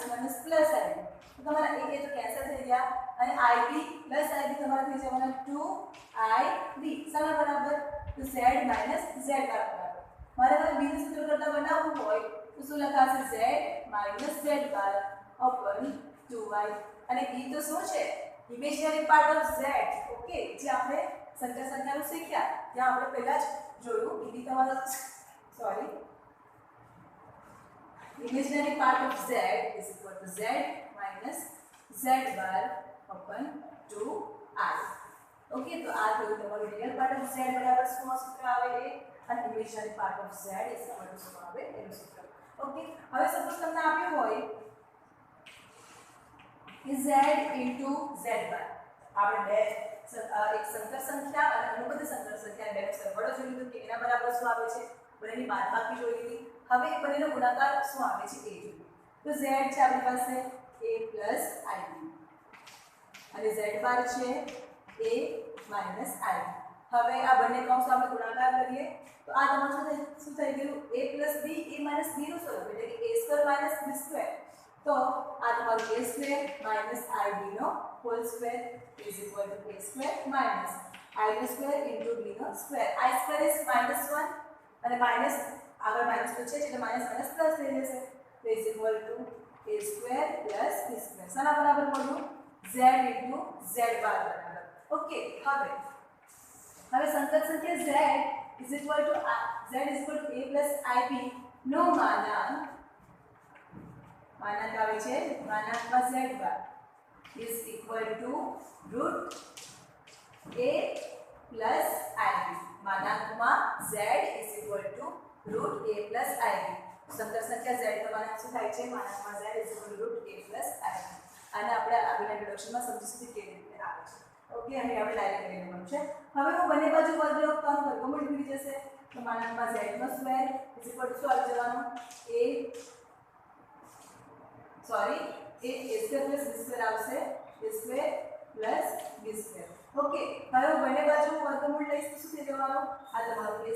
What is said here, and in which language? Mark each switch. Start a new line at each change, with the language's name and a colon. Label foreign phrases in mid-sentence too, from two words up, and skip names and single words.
English: minus plus
Gujarati: ib તો તમારા a તો કેન્સલ થઈ ગયા અને ib પ્લસ ib તમારા થઈ જવાના 2ib શાના બરાબર તો z માઈનસ z બરાબર મારે હવે બીજું સૂત્ર કરતા બનાવવું હોય તો શું લખાશે
English: z minus z bar upon 2y
Gujarati: અને b તો શું છે
English: imaginary part of z
Gujarati: ઓકે જે આપણે સંખ્યા સંખ્યાનું શીખ્યા જ્યાં આપણે પહેલા જ જોયું એ બી તમારો સોરી
English: imaginary part of z is equal to z minus z bar upon 2i
Gujarati: ઓકે તો આ થયું તમારું
English: real part of z
Gujarati: બરાબર શું સૂત્ર આવે એ અને
English: imaginary part of z is equal to
Gujarati: શું આવે એનું સૂત્ર ઓકે હવે સપોઝ તમને આપ્યું હોય કે
English: z into z bar
Gujarati: આપણે બે એક સંકર સંખ્યા અને અનુબદ્ધ સંકર સંખ્યા બેનો સરવાળો જોઈ લીધો કે એના બરાબર શું આવે છે બંનેની બાદબાકી જોઈ લીધી હવે એ બંનેનો ગુણાકાર શું આવે છે એ જોઈએ તો z છે આપણી પાસે a ib અને z બાર છે a માઈનસ ib હવે આ બંને કૌંસ આપણે ગુણાકાર કરીએ તો આ તમારું શું થઈ ગયું
English: a plus b a minus b
Gujarati: નું સ્વરૂપ એટલે કે
English: a square minus b square
Gujarati: તો આ તમારું
English: a square minus ib
Gujarati: નો
English: whole square is equal to a square minus i
Gujarati: નો
English: square into b
Gujarati: નો સ્ક્વેર
English: i square is -1
Gujarati: અને માઈનસ આગળ માઈનસ તો છે એટલે માઈનસ માઈનસ પ્લસ થઈ જશે તો
English: is equal to a square plus b square
Gujarati: શાના બરાબર મળ્યું
English: z into z bar
Gujarati: બરાબર ઓકે હવે સંકર સંખ્યા
English: z is equal to a plus ib
Gujarati: નો માનાંક આવે છે માનાંકમાં
English: z bar is equal to root a plus ib
Gujarati: માનાંકમાં
English: z is equal to root a plus ib
Gujarati: સંકર સંખ્યા z તમારા શું થાય છે માનાંકમાં
English: z is equal to root a plus ib
Gujarati: અને આપણે આગળના ઇન્ટ્રોડક્શનમાં સમજીશું કેવી રીતે આવે છે ઓકે અને આપણે ડાયરેક્ટ લઈ લેવાનું છે હવે હું બંને બાજુ વર્ગ લખવાનું વર્ગમૂળ મળી જશે તો માનાંકમાં z નો
English: square is equal to
Gujarati: શું આવી જવાનું a
English: square plus b square
Gujarati: આવશે
English: a square plus b square
Gujarati: ઓકે હવે હું બંને બાજુ વર્ગમૂળ લઈશ તો શું થઈ જવાનું આ તમારું a